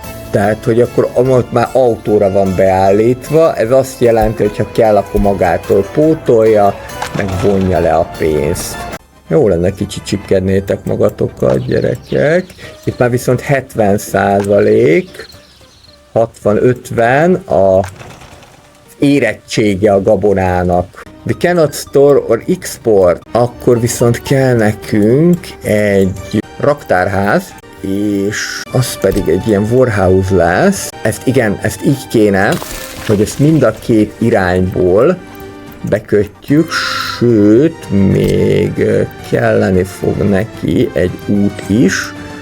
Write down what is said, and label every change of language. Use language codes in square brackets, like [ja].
[hu] Tehát, hogy akkor amott már autóra van beállítva, ez azt jelenti, hogy ha kell, akkor magától pótolja, meg vonja le a pénzt. Jó lenne, kicsit csipkednétek magatokat, gyerekek. Itt már viszont 70%, 60-50 a érettsége a gabonának. [en] We cannot store or export. [hu] Akkor viszont kell nekünk egy raktárház, és az pedig egy ilyen warehouse lesz. Ezt így kéne, hogy ezt mind a két irányból bekötjük, sőt, még kelleni fog neki egy út is.